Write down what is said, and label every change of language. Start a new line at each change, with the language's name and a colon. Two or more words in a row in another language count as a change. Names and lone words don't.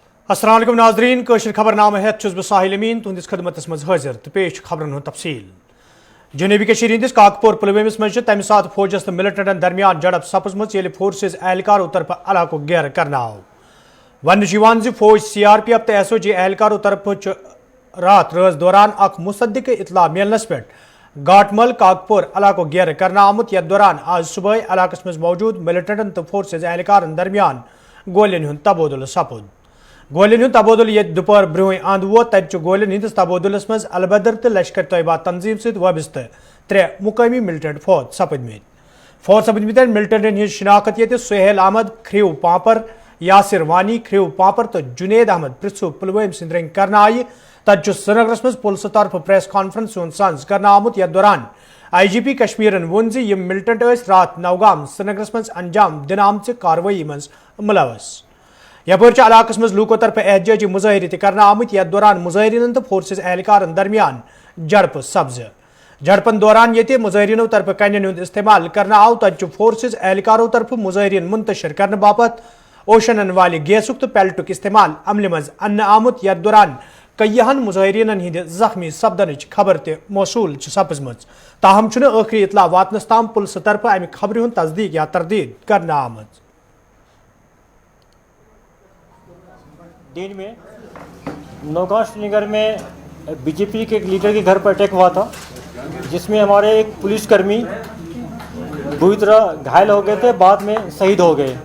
Kashmiri: अस्सलाम वालेकुम नाजरीन कशर खबरनामा हेत छुस बह साहिल अमीन तुहंदिस खदमतस मज हाजिर तो पेश खबरन हुंद तफसील। जनूबी कशीर हंदिस काकपुर पुलवामिस मज तमि सात फौजस तो मिलिटेंटन दरमियान झड़प सपजमच येले फोर्सेज एहलकारों तरफ इलाको घेर करना आव। वन फौज CRPF तो SOG एहलकारों तरफ रात रज दौरान अख मुसद्दिक इतला मिलनस पे घाटमल काकपुर इलाको घेर करना आमुत। यथ दौरान आज सुबह इलाकस मज मौजूद मिलिटेंटन तो फोर्सेज एहलकारन दरमियान गोलियन हुंद तबादुल सपुद। गोलियन हुंद तबादुल ये दोपहर ब्रोह अंद वो तब गोलियन हंदिस तबादुलस मज अलबदर तो लश्कर तैयबा तंजीम सत वाबस्त त्रे मुकामी मिलिटेंट फौज सपदमित मिलिटेंटन हज शिनाख्त ये सुहेल अहमद खरीव पापर यासिर वानी खरीव पापर तो जुनेद अहमद पृथु पुलवाम सिंद रंग करना आई तब श्रीनगरस मज पुलिस तरफ
English: press conference
Kashmiri: सांस करना आमुत। यथ दौरान IGP कश्मीरन वोन ज यम मिलिटेंट रात नौगाम श्रीनगरस मज अंजाम दिन आमच कार्रवाई मज मुलवस। यपर इलाकस मज लूको तरफ एहतजाजी मुजाहरे करना आमुत। यथ दौरान मुजाहरीन तो फोर्सेज एहलकारन दरमियान झड़प सब्ज। झड़पन दौरान ये मुजाहरीनों तरफ कन्न हुंद इस्तेमाल करना आव तब फोर्सेज एहलकारों तरफ मुजाहरीन मुंतशिर करने बापत ओशन वाले गैसुक तो पेल्टुक इस्तेमाल अमल मज अन्न आमुत। यथ दौरान कईहन मुजाहरीन हंद जख्मी सपदन खबर ते मौसूल सपजम ताहम आखिरी इतला वातनस ताम पुलिस तरफ अमि खबर हुंद तस्दीक या तरदीद करना आमद।
Hindi: दिन में नौगांव श्रीनगर में BJP के एक लीडर के घर पर अटैक हुआ था, जिसमें हमारे एक पुलिसकर्मी बुरी तरह घायल हो गए थे, बाद में शहीद हो गए।